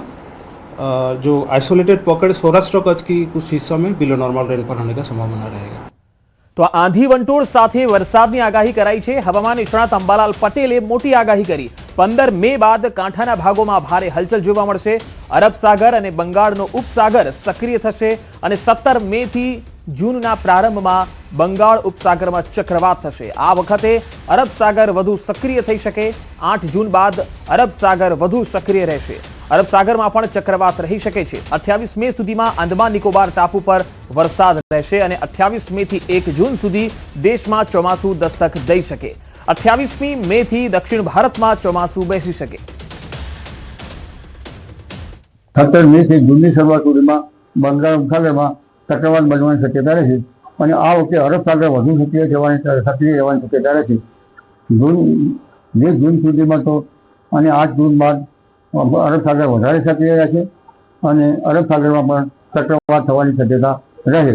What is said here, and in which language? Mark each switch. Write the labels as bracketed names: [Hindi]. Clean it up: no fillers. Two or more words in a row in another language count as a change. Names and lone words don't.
[Hindi] जो [English] isolated pocket [Hindi] सौराष्ट्र कच्छ की कुछ हिस्सों में [English] below normal rainfall [Hindi] होने का संभावना रहेगा। [Gujarati] તો આંધી વંટોળ સાથે વરસાદની આગાહી કરાઈ છે। હવામાન નિષ્ણાત અંબાલાલ પટેલે મોટી આગાહી કરી। 15 મે બાદ કાંઠાના ભાગોમાં ભારે હલચલ જોવા મળશે। અરબ સાગર અને બંગાળનો ઉપસાગર સક્રિય થશે અને 17 મે થી જૂનના પ્રારંભમાં બંગાળ ઉપસાગરમાં ચક્રવાત થશે। આ વખતે અરબ સાગર વધુ સક્રિય થઈ શકે। 8 જૂન બાદ અરબ સાગર વધુ સક્રિય રહેશે। અરબ સાગરમાં પણ ચક્રવાત રહી શકે છે। 28 મે સુધીમાં અંદમાન નિકોબાર ટાપુ પર વરસાદ રહેશે અને 28 મે થી 1 જૂન સુધી દેશમાં ચોમાસું દસ્તક દઈ શકે। 28મી મે થી દક્ષિણ ભારતમાં ચોમાસું બેસી શકે। 17 મે થી जूननी શરૂઆત સુધીમાં બંગાળ ઉપસાગરમાં ચક્રવાત બનવાની શક્યતા રહે છે અને આ વખતે અરબ સાગર વધુ સક્રિય રહેવાની શક્યતા રહે છે। જૂન સુધીમાં તો અને 8 જૂન બાદ અરબ સાગર વધારે સક્રિય રહેશે અને અરબ સાગરમાં પણ ચક્રવાત થવાની શક્યતા રહે।